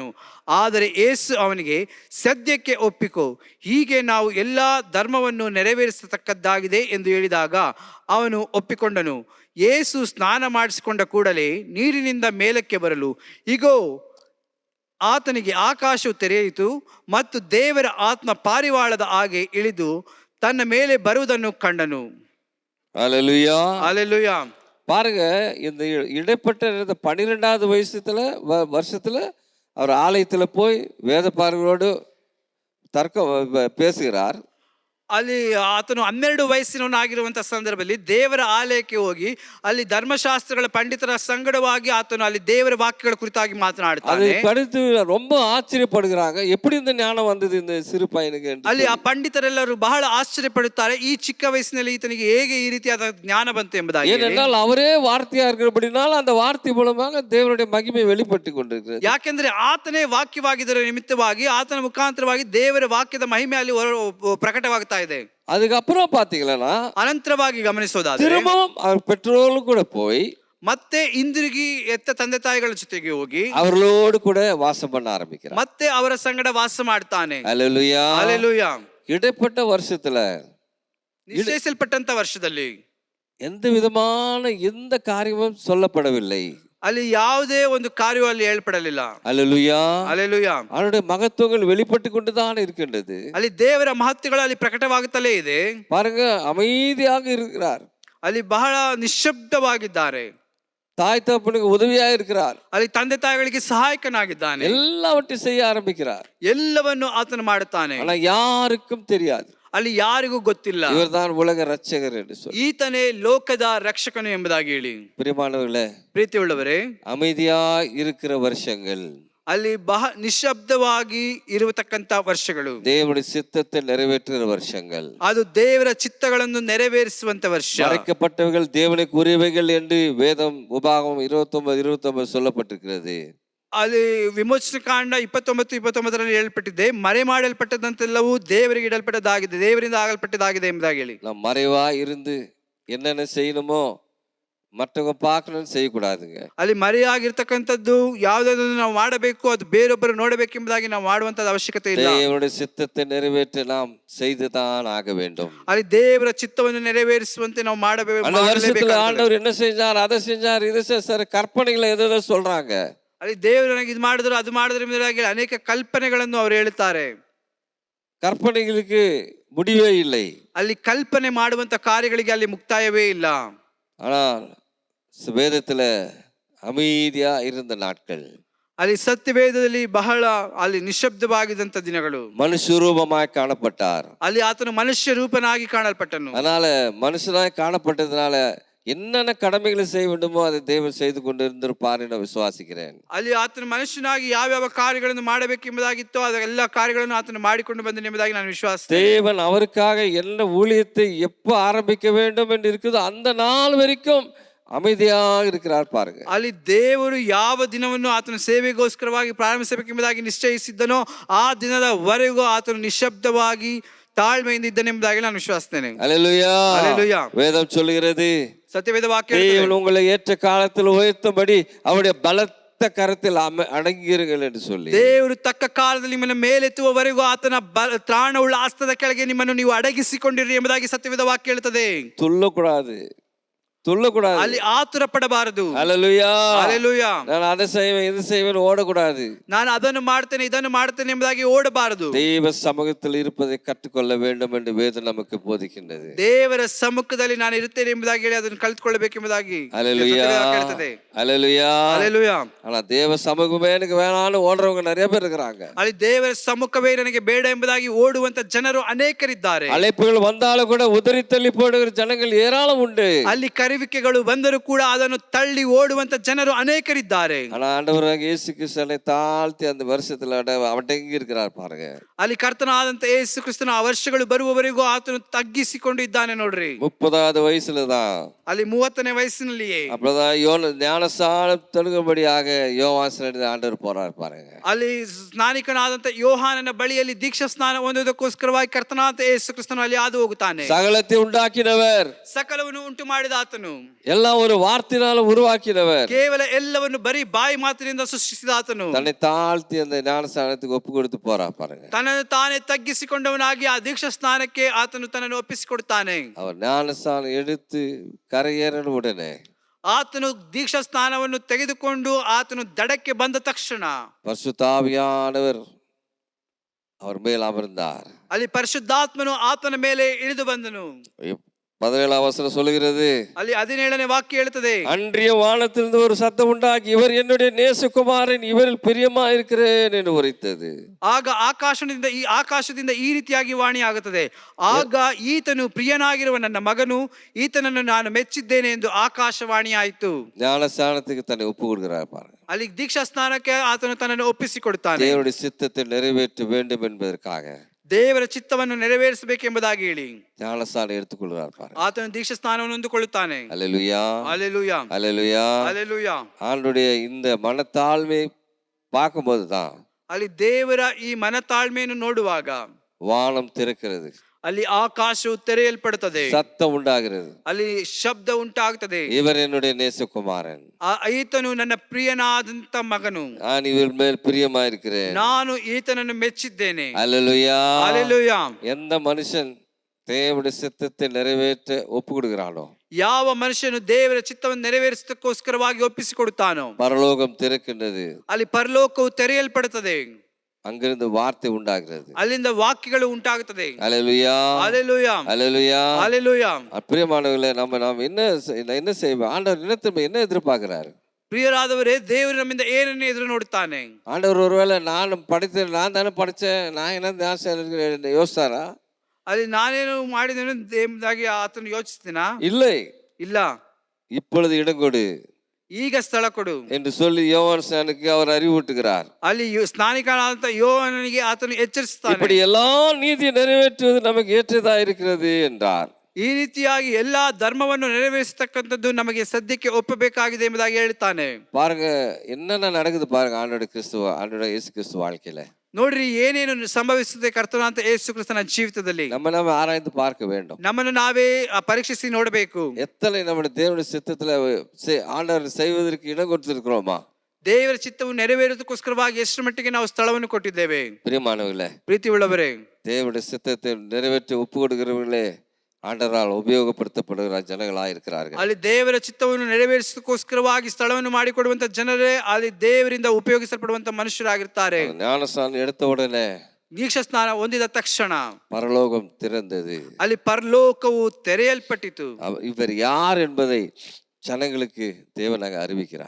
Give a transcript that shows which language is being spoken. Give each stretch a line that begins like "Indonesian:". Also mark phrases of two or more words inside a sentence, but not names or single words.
Kannada: ಆದರೆ ಯೇಸು ಅವನಿಗೆ, ಸದ್ಯಕ್ಕೆ ಒಪ್ಪಿಕೋ, ಹೀಗೆ ನಾವು ಎಲ್ಲ ಧರ್ಮವನ್ನು ನೆರವೇರಿಸತಕ್ಕದ್ದಾಗಿದೆ ಎಂದು ಹೇಳಿದಾಗ ಅವನು ಒಪ್ಪಿಕೊಂಡನು. ಯೇಸು ಸ್ನಾನ ಮಾಡಿಸಿಕೊಂಡ ಕೂಡಲೇ ನೀರಿನಿಂದ ಮೇಲಕ್ಕೆ ಬರಲು ಇಗೋ, ಆತನಿಗೆ ಆಕಾಶವು ತೆರೆಯಿತು ಮತ್ತು ದೇವರ ಆತ್ಮ ಪಾರಿವಾಳದ ಹಾಗೆ ಇಳಿದು ತನ್ನ ಮೇಲೆ ಬರುವುದನ್ನು ಕಂಡನು.
Tamil: அல்லேலூயா. அல்லேலூயா. பாருங்க, இந்த இடைப்பட்ட 12வது வருஷத்துல அவர் ஆலயத்துல போய் வேத பாரகரோடு பேசுகிறார்.
Kannada: ಅಲ್ಲಿ ಆತನು 12 ವಯಸ್ಸಿನವನಾಗಿರುವಂತಹ ಸಂದರ್ಭದಲ್ಲಿ ದೇವರ ಆಲಯಕ್ಕೆ ಹೋಗಿ ಅಲ್ಲಿ ಧರ್ಮಶಾಸ್ತ್ರಗಳ ಪಂಡಿತರ ಸಂಗಡವಾಗಿ ಆತನು ಅಲ್ಲಿ ದೇವರ ವಾಕ್ಯಗಳ ಕುರಿತಾಗಿ ಮಾತನಾಡುತ್ತಾನೆ.
Tamil: அதை படித்து ரொம்ப ஆச்சரியப்படுகிறாங்க, எப்படி இந்த ஞானம் வந்தது இந்த சிறு பையனுக்கு என்று.
Kannada: ಅಲ್ಲಿ ಆ ಪಂಡಿತರೆಲ್ಲರೂ ಬಹಳ ಆಶ್ಚರ್ಯಪಡುತ್ತಾರೆ, ಈ ಚಿಕ್ಕ ವಯಸ್ಸಿನಲ್ಲಿ ಈತನಿಗೆ ಹೇಗೆ ಈ ರೀತಿಯಾದ ಜ್ಞಾನ ಬಂತು ಎಂಬುದಾಗಿ.
Tamil: ஏனென்றால் அவரே வார்த்தையா இருக்கிறபடினால் அந்த வார்த்தை மூலமாக தேவனுடைய மகிமை வெளிப்பட்டு கொண்டிருக்கிறது.
Kannada: ಯಾಕೆಂದ್ರೆ ಆತನೇ ವಾಕ್ಯವಾಗಿದ್ದರ ನಿಮಿತ್ತವಾಗಿ ಆತನ ಮುಖಾಂತರವಾಗಿ ದೇವರ ವಾಕ್ಯದ ಮಹಿಮೆ ಅಲ್ಲಿ ಪ್ರಕಟವಾಗುತ್ತಾ ಇದೆ.
Tamil: அதுக்கப்புறம் பாத்தீங்கன்னா
Kannada: ಅನಂತರವಾಗಿ ಗಮನಿಸೋದಾದ್ರೆ
Tamil: திரும்பவும் அவர் பெற்றோர்களும் கூட போய்
Kannada: ಮತ್ತೆ ಹಿಂದಿರುಗಿ ಎತ್ತ ತಂದೆ ತಾಯಿಗಳ ಜೊತೆಗೆ ಹೋಗಿ
Tamil: அவர்களோடு கூட வாசம் பண்ண ஆரம்பிக்கிறார்.
Kannada: ಮತ್ತೆ ಅವರ ಸಂಗಡ ವಾಸ ಮಾಡ್ತಾನೆ.
Tamil: அல்லேலூயா. அல்லேலூயா. இடைப்பட்ட வருஷத்துல
Kannada: ನಿಶ್ಚಯಿಸಲ್ಪಟ್ಟಂತ ವರ್ಷದಲ್ಲಿ
Tamil: எந்த விதமான எந்த காரியமும் சொல்லப்படவில்லை.
Kannada: ಅಲ್ಲಿ ಯಾವುದೇ ಒಂದು ಕಾರ್ಯ ಅಲ್ಲಿ ಹೇಳ್ಪಡಲಿಲ್ಲ.
Tamil: அல்லேலூயா. அல்லேலூயா. அவருடைய மகத்துவங்கள் வெளிப்பட்டு கொண்டுதான் இருக்கின்றது.
Kannada: ಅಲ್ಲಿ ದೇವರ ಮಹತ್ವಗಳು ಅಲ್ಲಿ ಪ್ರಕಟವಾಗುತ್ತಲೇ ಇದೆ.
Tamil: பாருங்க, அமைதியாக இருக்கிறார்,
Kannada: ಅಲ್ಲಿ ಬಹಳ ನಿಶ್ಶಬ್ದವಾಗಿದ್ದಾರೆ.
Tamil: தாய் தகப்பனுக்கு உதவியாக இருக்கிறார்,
Kannada: ಅಲ್ಲಿ ತಂದೆ ತಾಯಿಗಳಿಗೆ ಸಹಾಯಕನಾಗಿದ್ದಾನೆ.
Tamil: எல்லாவற்றையும் செய்ய ஆரம்பிக்கிறார்.
Kannada: ಎಲ್ಲವನ್ನು ಆತನು ಮಾಡುತ್ತಾನೆ.
Tamil: ஆனா யாருக்கும் தெரியாது,
Kannada: ಅಲ್ಲಿ ಯಾರಿಗೂ ಗೊತ್ತಿಲ್ಲ
Tamil: இவர்தான் உலக ரட்சகர் என்று சொல்லி.
Kannada: ಈತನೇ ಲೋಕದ ರಕ್ಷಕನು ಎಂಬುದಾಗಿ ಹೇಳಿ.
Tamil: பிரியமானவர்களே,
Kannada: ಪ್ರೀತಿಯುಳ್ಳವರೇ,
Tamil: அமைதியா இருக்கிற வருஷங்கள்,
Kannada: ಅಲ್ಲಿ ನಿಶ್ಶಬ್ದವಾಗಿ ಇರತಕ್ಕಂತ ವರ್ಷಗಳು,
Tamil: தேவனுடைய சித்தத்தை நிறைவேற்றுகிற வருஷங்கள்,
Kannada: ಅದು ದೇವರ ಚಿತ್ತಗಳನ್ನು ನೆರವೇರಿಸುವಂತ ವರ್ಷ.
Tamil: மறைக்கப்பட்டவைகள் தேவனுக்கு உரியவைகள் என்று வேதம் உபாகமம் 29:29 சொல்லப்பட்டிருக்கிறது.
Kannada: ಅಲ್ಲಿ ವಿಮೋಚನ ಕಾಂಡ 29:29 ಹೇಳಲ್ಪಟ್ಟಿದೆ, ಮರೆ ಮಾಡಲ್ಪಟ್ಟದಂತೆಲ್ಲವೂ ದೇವರಿಗೆ ಇಡಲ್ಪಟ್ಟದಾಗಿದೆ, ದೇವರಿಂದ ಆಗಲ್ಪಟ್ಟದಾಗಿದೆ ಎಂಬುದಾಗಿ ಹೇಳಿ.
Tamil: நாம் மறைவா இருந்து என்னென்ன செய்யணுமோ மற்றவங்க பார்க்கணும்னு செய்யக்கூடாதுங்க.
Kannada: ಅಲ್ಲಿ ಮರೆಯಾಗಿರ್ತಕ್ಕಂಥದ್ದು ಯಾವುದಾದ್ರು ನಾವು ಮಾಡಬೇಕು, ಅದು ಬೇರೊಬ್ಬರು ನೋಡಬೇಕೆಂಬುದಾಗಿ ನಾವು ಮಾಡುವಂತದ ಅವಶ್ಯಕತೆ ಇಲ್ಲ.
Tamil: தேவனுடைய சித்தத்தை நிறைவேற்ற நாம் செய்துதான் ஆக வேண்டும்.
Kannada: ಅಲ್ಲಿ ದೇವರ ಚಿತ್ತವನ್ನು ನೆರವೇರಿಸುವಂತೆ ನಾವು ಮಾಡಬೇಕು.
Tamil: அந்த வருஷத்துல ஆண்டவர் என்ன செஞ்சார், அதை செஞ்சார், இதை சார் கற்பனைகளை எதோ சொல்றாங்க.
Kannada: ಅಲ್ಲಿ ದೇವರು ನನಗೆ ಇದು ಮಾಡಿದ್ರು, ಅದು ಮಾಡಿದ್ರು ಎಂಬುದಾಗಿ ಅನೇಕ ಕಲ್ಪನೆಗಳನ್ನು ಅವರು ಹೇಳುತ್ತಾರೆ.
Tamil: கற்பனைகளுக்கு முடிவே இல்லை.
Kannada: ಅಲ್ಲಿ ಕಲ್ಪನೆ ಮಾಡುವಂತ ಕಾರ್ಯಗಳಿಗೆ ಅಲ್ಲಿ ಮುಕ್ತಾಯವೇ ಇಲ್ಲ.
Tamil: ஆனால் வேதத்துல அமைதியா இருந்த நாட்கள்,
Kannada: ಅಲ್ಲಿ ಸತ್ಯವೇದದಲ್ಲಿ ಬಹಳ ಅಲ್ಲಿ ನಿಶ್ಶಬ್ದವಾಗಿದ್ದಂತ ದಿನಗಳು.
Tamil: மனுஷரூபமாய் காணப்பட்டார்.
Kannada: ಅಲ್ಲಿ ಆತನು ಮನುಷ್ಯ ರೂಪನಾಗಿ ಕಾಣಲ್ಪಟ್ಟನು.
Tamil: அதனால மனுஷனாய் காணப்பட்டதுனால என்னென்ன கடமைகளை செய்ய வேண்டுமோ அதை தேவன் செய்து கொண்டு இருந்திருப்பார் என்று விசுவாசிக்கிறேன்.
Kannada: ಅಲ್ಲಿ ಆತನು ಮನುಷ್ಯನಾಗಿ ಯಾವ್ಯಾವ ಕಾರ್ಯಗಳನ್ನು ಮಾಡಬೇಕೆಂಬುದಾಗಿತ್ತೋ ಅದೆಲ್ಲ ಕಾರ್ಯಗಳನ್ನು ಆತನು ಮಾಡಿಕೊಂಡು ಬಂದನು ಎಂಬುದಾಗಿ ನಾನು ವಿಶ್ವಾಸಿಸುತ್ತೇನೆ.
Tamil: தேவன் அவருக்காக என்ன ஊழியத்தை எப்போ ஆரம்பிக்க வேண்டும் என்று இருக்குதோ அந்த நாள் வரைக்கும் அமைதியாக இருக்கிறார் பாருங்க.
Kannada: ಅಲ್ಲಿ ದೇವರು ಯಾವ ದಿನವನ್ನು ಆತನ ಸೇವೆಗೋಸ್ಕರವಾಗಿ ಪ್ರಾರಂಭಿಸಬೇಕೆಂಬುದಾಗಿ ನಿಶ್ಚಯಿಸಿದ್ದನೋ ಆ ದಿನದವರೆಗೂ ಆತನು ನಿಶ್ಶಬ್ದವಾಗಿ ತಾಳ್ಮೆಯಿಂದ ಇದ್ದನೆಂಬುದಾಗಿ ನಾನು ವಿಶ್ವಾಸಿಸ್ತೇನೆ.
Tamil: அல்லேலூயா. அல்லேலூயா. வேதம் சொல்கிறது,
Kannada: ಸತ್ಯವೇದ ವಾಕ್ಯ
Tamil: தேவன் உங்களை ஏற்ற காலத்தில் உயர்த்தும்படி அவருடைய பலத்த கரத்தில் அடங்கியிருங்கள் என்று சொல்லி.
Kannada: ದೇವರು ತಕ್ಕ ಕಾಲದಲ್ಲಿ ನಿಮ್ಮನ್ನು ಮೇಲೆತ್ತುವವರೆಗೂ ಆತನ ತ್ರಾಣವುಳ್ಳ ಹಸ್ತದ ಕೆಳಗೆ ನಿಮ್ಮನ್ನು ನೀವು ಅಡಗಿಸಿಕೊಂಡಿರಿ ಎಂಬುದಾಗಿ ಸತ್ಯವೇದ ವಾಕ್ಯ ಹೇಳುತ್ತದೆ.
Tamil: துள்ளக்கூடாது, துள்ளக்கூடாது,
Kannada: ಅಲ್ಲಿ ಆತುರ ಪಡಬಾರದು.
Tamil: அல்லேலூயா. அல்லேலூயா. நான் அதை செய்வேன் இது செய்வேன் ஓடக்கூடாது.
Kannada: ನಾನು ಅದನ್ನು ಮಾಡ್ತೇನೆ ಇದನ್ನು ಮಾಡ್ತೇನೆ ಎಂಬುದಾಗಿ ಓಡಬಾರದು.
Tamil: தெய்வ சமூகத்தில் இருப்பதை கற்றுக்கொள்ள வேண்டும் என்று வேதம் நமக்கு போதிக்கின்றது.
Kannada: ದೇವರ ಸಮ್ಮುಖದಲ್ಲಿ ನಾನು ಇರುತ್ತೇನೆ ಎಂಬುದಾಗಿ ಹೇಳಿ ಅದನ್ನು ಕಲಿತುಕೊಳ್ಳಬೇಕೆಂಬುದಾಗಿ
Tamil: அல்லேலூயா.
Kannada: ಹೇಳ್ತದೆ.
Tamil: அல்லேலூயா. அல்லேலூயா. ஆனா தேவ சமூகமே எனக்கு வேணாம்னு ஓடுறவங்க நிறைய பேர் இருக்கிறாங்க.
Kannada: ಅಲ್ಲಿ ದೇವರ ಸಮ್ಮುಖವೇ ನನಗೆ ಬೇಡ ಎಂಬುದಾಗಿ ಓಡುವಂತ ಜನರು ಅನೇಕರಿದ್ದಾರೆ.
Tamil: அழைப்புகள் வந்தாலும் கூட உதறி தள்ளி போடுகிற ஜனங்கள் ஏராளம் உண்டு.
Kannada: ಅಲ್ಲಿ ಕರೆವಿಕೆಗಳು ಬಂದರೂ ಕೂಡ ಅದನ್ನು ತಳ್ಳಿ ಓಡುವಂತ ಜನರು ಅನೇಕರಿದ್ದಾರೆ.
Tamil: ஆனா ஆண்டவராக இயேசு கிறிஸ்துவை தாழ்த்தி அந்த வருஷத்துல அடங்கி இருக்கிறார் பாருங்க.
Kannada: ಅಲ್ಲಿ ಕರ್ತನಾದಂತ ಯೇಸು ಕ್ರಿಸ್ತನ ಆ ವರ್ಷಗಳು ಬರುವವರೆಗೂ ಆತನು ತಗ್ಗಿಸಿಕೊಂಡು ಇದ್ದಾನೆ ನೋಡ್ರಿ.
Tamil: 30வது வயசுலதான்,
Kannada: ಅಲ್ಲಿ 30ನೇ ವಯಸ್ಸಿನಲ್ಲಿಯೇ
Tamil: அப்பதான் ஞானஸ்நானம் தொழுகும்படியாக யோவான் ஆண்டவர் போறார் பாருங்க.
Kannada: ಅಲ್ಲಿ ಸ್ನಾನಿಕನಾದಂತ ಯೋಹಾನನ ಬಳಿಯಲ್ಲಿ ದೀಕ್ಷಾ ಸ್ನಾನ ಹೊಂದುವುದಕ್ಕೋಸ್ಕರವಾಗಿ ಕರ್ತನಾದ ಯೇಸು ಕ್ರಿಸ್ತನು ಅಲ್ಲಿ ಹಾದು ಹೋಗುತ್ತಾನೆ.
Tamil: சகலத்தை உண்டாக்கினவர்,
Kannada: ಸಕಲವನ್ನು ಉಂಟು ಮಾಡಿದ ಆತನು, ಆತನು.
Tamil: எல்லாம் ஒரு வார்த்தையினால உருவாக்கினவர்.
Kannada: ಕೇವಲ ಎಲ್ಲವನ್ನು ಬರೀ ಬಾಯಿ ಮಾತಿನಿಂದ ಸೃಷ್ಟಿಸಿದ ಆತನು.
Tamil: தன்னை தாழ்த்தி அந்த ஞானஸ்நானத்துக்கு ஒப்பு கொடுத்து போறா பாருங்க.
Kannada: ತನ್ನನ್ನು ತಾನೇ ತಗ್ಗಿಸಿಕೊಂಡವನಾಗಿ ಆ ದೀಕ್ಷಾ ಸ್ನಾನಕ್ಕೆ ಆತನು ತನ್ನನ್ನು ಒಪ್ಪಿಸಿಕೊಡ್ತಾನೆ.
Tamil: அவர் ஞானஸ்நானம் எடுத்து கரையேறின உடனே
Kannada: ಆತನು ದೀಕ್ಷಾ ಸ್ನಾನವನ್ನು ತೆಗೆದುಕೊಂಡು ಆತನು ದಡಕ್ಕೆ ಬಂದ ತಕ್ಷಣ
Tamil: பரிசுத்தாவியானவர் அவர் மேல் அமர்ந்தார்.
Kannada: ಅಲ್ಲಿ ಪರಿಶುದ್ಧಾತ್ಮನು ಆತನ ಮೇಲೆ ಇಳಿದು ಬಂದನು.
Tamil: 17ஆம் வசனம் சொல்லுகிறது,
Kannada: ಅಲ್ಲಿ 17ನೇ ವಾಕ್ಯ ಹೇಳುತ್ತದೆ,
Tamil: அன்றிய வானத்திலிருந்து ஒரு சத்தம் உண்டாகி இவர் என்னுடைய நேசகுமாரன் இவரில் பிரியமா இருக்கிறேன் என்று உரைத்தது.
Kannada: ಆಗ ಆಕಾಶದಿಂದ ಈ ರೀತಿಯಾಗಿ ವಾಣಿ ಆಗುತ್ತದೆ, ಆಗ ಈತನು ಪ್ರಿಯನಾಗಿರುವ ನನ್ನ ಮಗನು, ಈತನನ್ನು ನಾನು ಮೆಚ್ಚಿದ್ದೇನೆ ಎಂದು ಆಕಾಶವಾಣಿ ಆಯಿತು.
Tamil: ஞானஸ்நானத்துக்கு தன்னை ஒப்பு கொடுக்கிறார் பாருங்க.
Kannada: ಅಲ್ಲಿ ದೀಕ್ಷಾ ಸ್ನಾನಕ್ಕೆ ಆತನು ತನ್ನನ್ನು ಒಪ್ಪಿಸಿಕೊಡುತ್ತಾನೆ.
Tamil: தேவனுடைய சித்தத்தை நிறைவேற்ற வேண்டும் என்பதற்காக
Kannada: ದೇವರ ಚಿತ್ತವನ್ನು ನೆರವೇರಿಸಬೇಕೆಂಬುದಾಗಿ ಹೇಳಿ
Tamil: ஞானஸ்நானம் எடுத்துக்கொள்கிறார் பாருங்க.
Kannada: ಆತನು ದೀಕ್ಷಾ ಸ್ನಾನವನ್ನು ಹೊಂದಿಕೊಳ್ಳುತ್ತಾನೆ.
Tamil: அல்லேலூயா, அல்லேலூயா, அல்லேலூயா. அல்லேலೂಯಾ. ஆண்டுடைய இந்த மனத்தாழ்மை பார்க்கும்போது தான்
Kannada: ಅಲ್ಲಿ ದೇವರ ಈ ಮನತಾಳ್ಮೆಯನ್ನು ನೋಡುವಾಗ
Tamil: வானம் திறக்கிறது,
Kannada: ಅಲ್ಲಿ ಆಕಾಶವು ತೆರೆಯಲ್ಪಡುತ್ತದೆ,
Tamil: சத்தம் உண்டாகிறது,
Kannada: ಅಲ್ಲಿ ಶಬ್ದ ಉಂಟಾಗುತ್ತದೆ.
Tamil: இவர் என்னுடைய நேசகுமாரன்,
Kannada: ಈತನು ನನ್ನ ಪ್ರಿಯನಾದಂತ ಮಗನು,
Tamil: நான் இவர் மேல் பிரியமா இருக்கிறேன்,
Kannada: ನಾನು ಈತನನ್ನು ಮೆಚ್ಚಿದ್ದೇನೆ.
Tamil: அல்லேலூயா. அல்லேலூயா. எந்த மனுஷன் தேவனுடைய சித்தத்தை நிறைவேற்ற ஒப்பு கொடுக்கிறானோ,
Kannada: ಯಾವ ಮನುಷ್ಯನು ದೇವರ ಚಿತ್ತವನ್ನು ನೆರವೇರಿಸೋದಕ್ಕೋಸ್ಕರವಾಗಿ ಒಪ್ಪಿಸಿಕೊಡುತ್ತಾನೋ
Tamil: பரலோகம் திறக்கின்றது,
Kannada: ಅಲ್ಲಿ ಪರಲೋಕವು ತೆರೆಯಲ್ಪಡುತ್ತದೆ,
Tamil: அங்கிருந்து வார்த்தை உண்டாகிறது,
Kannada: ಅಲ್ಲಿಂದ ವಾಕ್ಯಗಳು ಉಂಟಾಗುತ್ತದೆ.
Tamil: அல்லேலூயா, அல்லேலூயா, அல்லேலூயா. அல்லேலூயா. பிரியமானவர்களே, நம்ம என்ன செய்வோம்? ஆண்டவர் என்ன எதிர்பார்க்கிறாரு?
Kannada: ಪ್ರಿಯರಾದವರೇ, ದೇವರು ನಮ್ಮಿಂದ ಏನನ್ನು ಎದುರು ನೋಡುತ್ತಾನೆ?
Tamil: ஆண்டவர் ஒருவேளை நான் தானே படிச்சேன், நான் என்ன யோசிச்சாரா?
Kannada: ಅಲ್ಲಿ ನಾನೇನು ಮಾಡಿದೇನು ಎಂಬುದಾಗಿ ಆತನು ಯೋಚಿಸ್ತೀನಾ?
Tamil: இல்லை,
Kannada: ಇಲ್ಲ.
Tamil: இப்பொழுது இடம் கொடு
Kannada: ಈಗ ಸ್ಥಳ ಕೊಡು
Tamil: என்று சொல்லி யோவான் ஸ்நானனுக்கு அவர் அறிவூட்டுகிறார்.
Kannada: ಅಲ್ಲಿ ಸ್ನಾನಿಕನಾದಂತ ಯೋಹಾನನಿಗೆ ಆತನು ಎಚ್ಚರಿಸುತ್ತಾನೆ.
Tamil: இப்படி எல்லா நீதியை நிறைவேற்றுவது நமக்கு ஏற்றதா இருக்கிறது என்றார்.
Kannada: ಈ ರೀತಿಯಾಗಿ ಎಲ್ಲಾ ಧರ್ಮವನ್ನು ನೆರವೇರಿಸತಕ್ಕಂಥದ್ದು ನಮಗೆ ಸದ್ಯಕ್ಕೆ ಒಪ್ಪಬೇಕಾಗಿದೆ ಎಂಬುದಾಗಿ ಹೇಳ್ತಾನೆ.
Tamil: பாருங்க என்னென்ன நடக்குது பாருங்க ஆண்டோட இயேசு கிறிஸ்து வாழ்க்கையில.
Kannada: ನೋಡ್ರಿ ಏನೇನು ಸಂಭವಿಸುತ್ತದೆ ಕರ್ತನಾದ ಯೇಸು ಕ್ರಿಸ್ತನ ಜೀವಿತದಲ್ಲಿ.
Tamil: நம்ம ஆராய்ந்து பார்க்க வேண்டும்,
Kannada: ನಮ್ಮನ್ನು ನಾವೇ ಪರೀಕ್ಷಿಸಿ ನೋಡಬೇಕು.
Tamil: எத்தனை நம்முடைய தேவனுடைய சித்தத்துல ஆண்டவர் செய்வதற்கு இடம் கொடுத்திருக்கிறோமா?
Kannada: ದೇವರ ಚಿತ್ತವನ್ನು ನೆರವೇರೋದಕ್ಕೋಸ್ಕರವಾಗಿ ಎಷ್ಟು ಮಟ್ಟಿಗೆ ನಾವು ಸ್ಥಳವನ್ನು ಕೊಟ್ಟಿದ್ದೇವೆ?
Tamil: பிரியமானவர்களே,
Kannada: ಪ್ರೀತಿ ಉಳ್ಳವರೇ,
Tamil: தேவனுடைய சித்தத்தை நிறைவேற்றி ஒப்பு கொடுக்கிறவர்களே ஆண்டவரால் உபயோகப்படுத்தப்படுகிற ஜனங்களாக இருக்கிறார்கள்.
Kannada: ಅಲ್ಲಿ ದೇವರ ಚಿತ್ತವನ್ನು ನೆರವೇರಿಸೋದಕ್ಕೋಸ್ಕರವಾಗಿ ಸ್ಥಳವನ್ನು ಮಾಡಿಕೊಡುವಂತ ಜನರೇ ಅಲ್ಲಿ ದೇವರಿಂದ ಉಪಯೋಗಿಸಲ್ಪಡುವಂತ ಮನುಷ್ಯರಾಗಿರ್ತಾರೆ.
Tamil: ஞானஸ்நானம் எடுத்த உடனே
Kannada: ದೀಕ್ಷಾ ಸ್ನಾನ ಹೊಂದಿದ ತಕ್ಷಣ
Tamil: பரலோகம் திறந்தது,
Kannada: ಅಲ್ಲಿ ಪರಲೋಕವು ತೆರೆಯಲ್ಪಟ್ಟಿತು.
Tamil: இவர் யார் என்பதை ஜனங்களுக்கு தேவனாக அறிவிக்கிறார்.